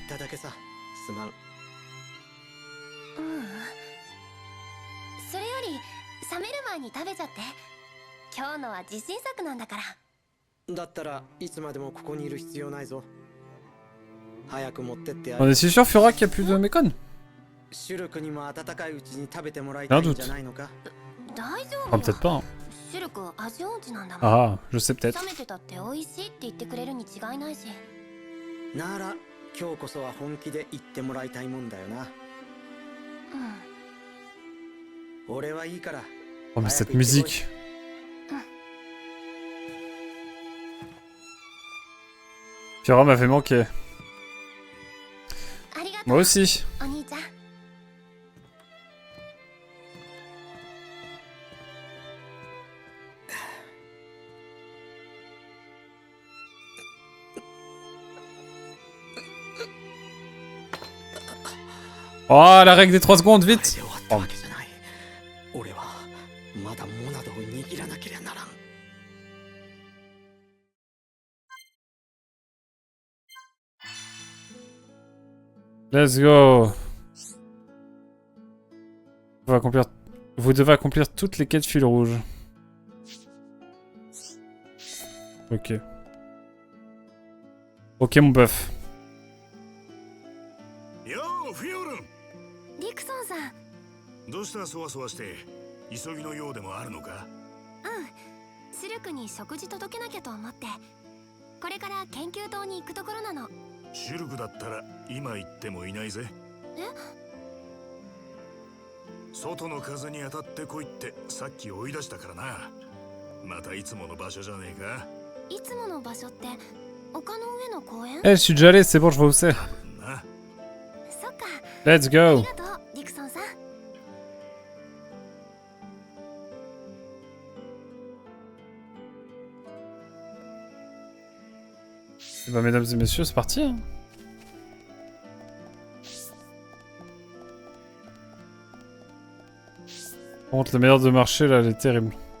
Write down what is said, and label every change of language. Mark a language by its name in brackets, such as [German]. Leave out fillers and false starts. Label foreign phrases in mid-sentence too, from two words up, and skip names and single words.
[Japanese] 入っただけさ。すまん。うん。それより冷める前に食べちゃって。今日のは自信作なんだから。だったらいつまでもここにいる必要ないぞ。早く持ってってや [French] On [Japanese] る。 [French] est si sûr, Fura, qu'il n'y a plus de Mekon? [Japanese] シュルクにも温かいうちに食べてもらいたいんじゃないのか。大丈 [French] Ah, [Japanese] 夫 [French] peut-être [Japanese] よ。 [French] pas. Hein. [Japanese] シルク味音痴なんだもん。 [French] Ah, je sais peut-être. [Japanese] 冷めてたって美味しいって言ってくれるに違いないし。なら今日こそは本気で言ってもらいたいもんだよな。うん。俺はいいから。 [French] Oh, mais cette musique. Fura m'a fait manquer. [Japanese] ありがとう。 [French] Moi aussi. [Japanese] お兄ちゃん。 [French] Oh, la règle des 3 secondes, [Japanese] あれ [French] vite! [Japanese] で終わったわけじゃない。俺はまだモナドを握らなければならん。 [English] Let's go. [French] Vous devez accomplir toutes les quêtes fil rouge. Ok. Ok, mon bœuf. [Japanese] ようフィオルン、リクソンさん。どうしたそわそわして急ぎのようでもあるのか。シルクに食事届けなきゃと思って。これから研究棟に行くところなの。シルクだったら今行ってもいないぜ。え？外の風に当たってこいってさっき追い出したからな。またいつもの場所じゃねえか。いつもの場所って丘の上の公園？ [French] Eh, je suis déjà allé, c'est bon, je vois où c'est. [Japanese] な。そっか。 [English] Let's [Japanese] あ [English] go. [Japanese] りがとう、リクソンさん。 [French] Eh ben, mesdames et messieurs, c'est parti. Hein. Par contre, la meilleure de marché, là, elle est terrible.